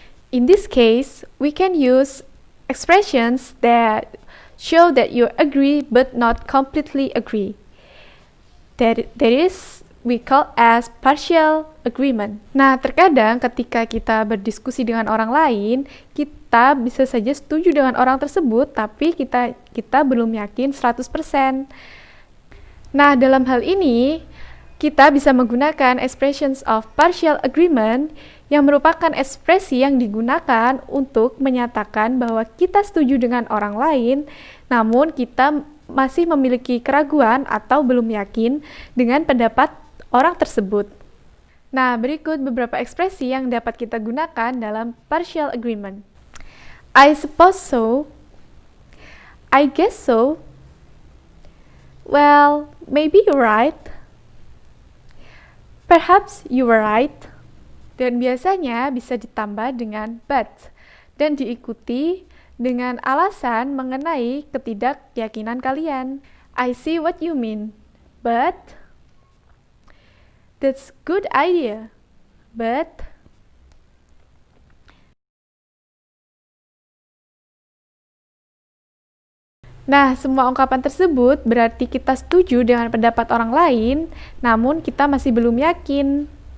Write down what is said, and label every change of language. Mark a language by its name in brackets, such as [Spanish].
[English] In this case, we can use expressions that show that you agree but not completely agree. That is we call as partial agreement. [Indonesian] Nah, terkadang ketika kita berdiskusi dengan orang lain, kita bisa saja setuju dengan orang tersebut, tapi kita belum yakin 100%. Nah, dalam hal ini, kita bisa menggunakan expressions of partial agreement yang merupakan ekspresi yang digunakan untuk menyatakan bahwa kita setuju dengan orang lain, namun kita masih memiliki keraguan atau belum yakin dengan pendapat orang tersebut. Nah, berikut beberapa ekspresi yang dapat kita gunakan dalam partial agreement. [English] I suppose so. I guess so. Well, maybe you're right. Perhaps you were right. [Indonesian] Dan biasanya bisa ditambah dengan but dan diikuti dengan alasan mengenai ketidakyakinan kalian. [English] I see what you mean, but that's good idea. [Indonesian] But nah, semua ungkapan tersebut berarti kita setuju dengan pendapat orang lain, namun kita masih belum yakin.